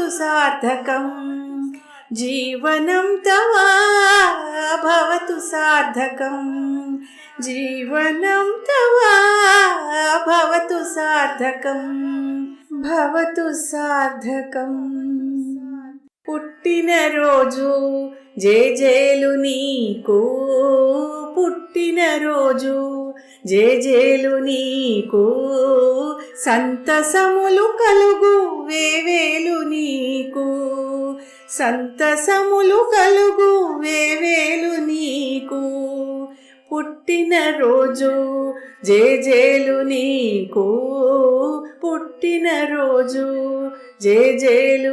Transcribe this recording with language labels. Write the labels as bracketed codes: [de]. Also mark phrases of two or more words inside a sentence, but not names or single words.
[sa] सार्थकम् जीवनं तव भवतु सार्थकम् जीवनं तव भवतु सार्थकम् भवतु सार्थकम् [te] పుట్టినరోజు జేజేలు నీకు పుట్టినరోజు జేజేలు నీకు సంతసములు కలుగు వేవేలు నీకు సంతసములు కలుగు వేవేలు నీకు పుట్టినరోజు జేజేలు నీకు పుట్టినరోజు జేజేలు